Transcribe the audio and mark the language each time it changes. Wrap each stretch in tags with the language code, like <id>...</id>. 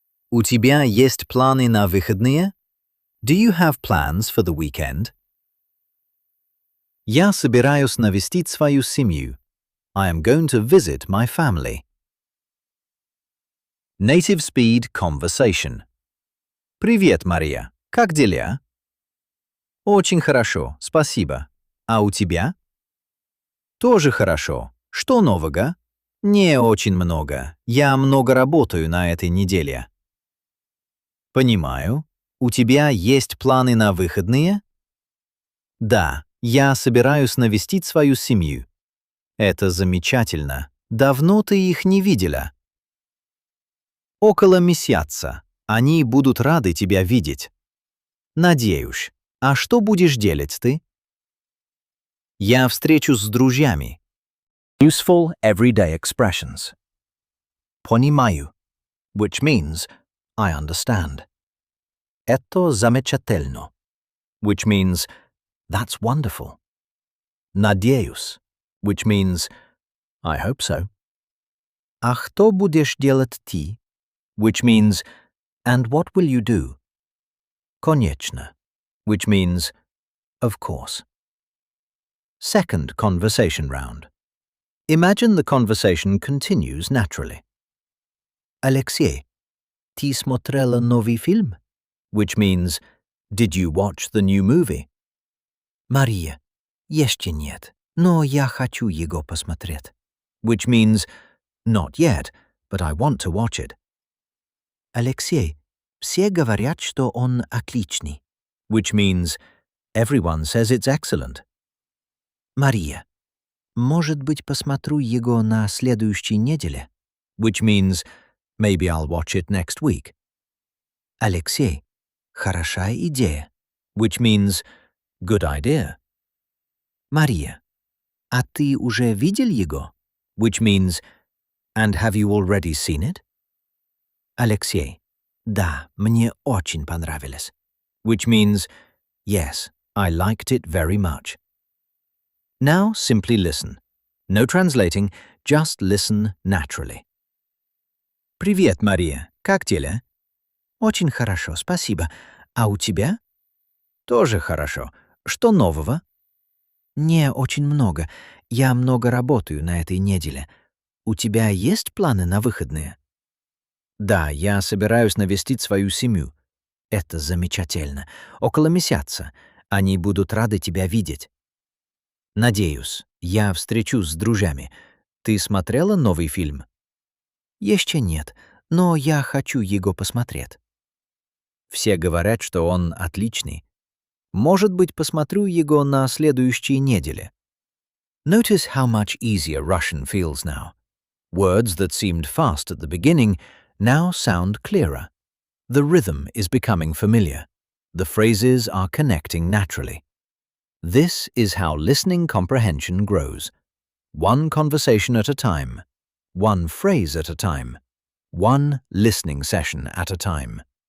<ru>У тебя есть планы на выходные?</ru> <en>Do you have plans for the weekend?</en> <ru>Я собираюсь навестить свою семью.</ru> <en>I am going to visit my family. Native speed conversation.</en> <ru>Привет, Мария. Как дела? Очень хорошо, спасибо. А у тебя? Тоже хорошо. Что нового? Не очень много. Я много работаю на этой неделе. Понимаю. У тебя есть планы на выходные? Да, я собираюсь навестить свою семью. Это замечательно. Давно ты их не видела. Около месяца. Они будут рады тебя видеть. Надеюсь. А что будешь делать ты? Я встречусь с друзьями.</ru> <en>Useful everyday expressions.</en> <ru>понимаю,</ru> <en>which means I understand.</en> <ru>Это замечательно,</ru> <en>which means that's wonderful.</en> <ru>Надеюсь,</ru> <en>which means I hope so.</en> <ru>А что будешь делать ты,</ru> <en>which means and what will you do?</en> <ru>Конечно,</ru> <en>which means of course. Second conversation round. Imagine the conversation continues naturally.</en> <ru>Alexei, ты смотрела новый фильм?</ru> <en>Which means, did you watch the new movie?</en> <ru>Мария, еще нет, но я хочу его посмотреть.</ru> <en>Which means, not yet, but I want to watch it.</en> <ru>Alexei, все говорят, что он отличный.</ru> <en>Which means, everyone says it's excellent.</en> <ru>Мария, может быть, посмотрю его на следующей неделе?</ru> <en>Which means, maybe I'll watch it next week.</en> <ru>Alexei, хорошая идея.</ru> <en>Which means, good idea. Мария,</en> <ru>а ты уже видел его?</ru> <en>Which means, and have you already seen it?</en> <ru>Alexei, да, мне очень понравилось.</ru> <en>Which means, yes, I liked it very much. Now simply listen. No translating, just listen naturally.</en> <ru>Привет, Мария, как дела? Очень хорошо, спасибо. А у тебя? Тоже хорошо. Что нового? Не очень много. Я много работаю на этой неделе. У тебя есть планы на выходные? Да, я собираюсь навестить свою семью. Это замечательно. Около месяца. Они будут рады тебя видеть. Надеюсь, я встречусь с друзьями. Ты смотрела новый фильм? Еще нет, но я хочу его посмотреть. Все говорят, что он отличный. Может быть, посмотрю его на следующей неделе.</ru> <en>Notice how much easier Russian feels now. Words that seemed fast at the beginning now sound clearer. The rhythm is becoming familiar. The phrases are connecting naturally. This is how listening comprehension grows. One conversation at a time, one phrase at a time, one listening session at a time.</en>